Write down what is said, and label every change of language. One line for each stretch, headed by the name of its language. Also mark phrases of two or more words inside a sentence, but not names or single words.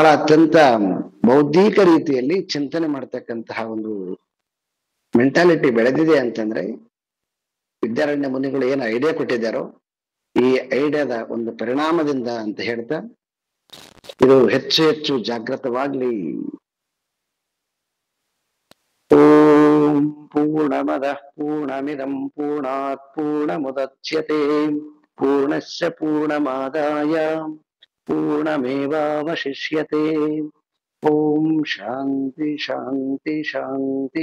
Kannada: ಅತ್ಯಂತ ಬೌದ್ಧಿಕ ರೀತಿಯಲ್ಲಿ ಚಿಂತನೆ ಮಾಡ್ತಕ್ಕಂತಹ ಒಂದು ಮೆಂಟಾಲಿಟಿ ಬೆಳೆದಿದೆ ಅಂತಂದ್ರೆ, ವಿದ್ಯಾರಣ್ಯ ಮುನಿಗಳು ಏನು ಐಡಿಯಾ ಕೊಟ್ಟಿದ್ದಾರೋ ಈ ಐಡಿಯಾದ ಒಂದು ಪರಿಣಾಮದಿಂದ ಅಂತ ಹೇಳ್ತಾ, ಇದು ಹೆಚ್ಚು ಹೆಚ್ಚು ಜಾಗೃತವಾಗ್ಲಿ.
Sanskrit: ಓಂ ಪೂರ್ಣಮದಃ ಪೂರ್ಣಮಿದಂ ಪೂರ್ಣಾತ್ ಪೂರ್ಣಮುದಚ್ಯತೆ ಪೂರ್ಣಸ್ಯ ಪೂರ್ಣಮಾದಾಯ ಪೂರ್ಣಮೇವಾವಶಿಷ್ಯತೆ. ಓಂ ಶಾಂತಿ ಶಾಂತಿ ಶಾಂತಿ.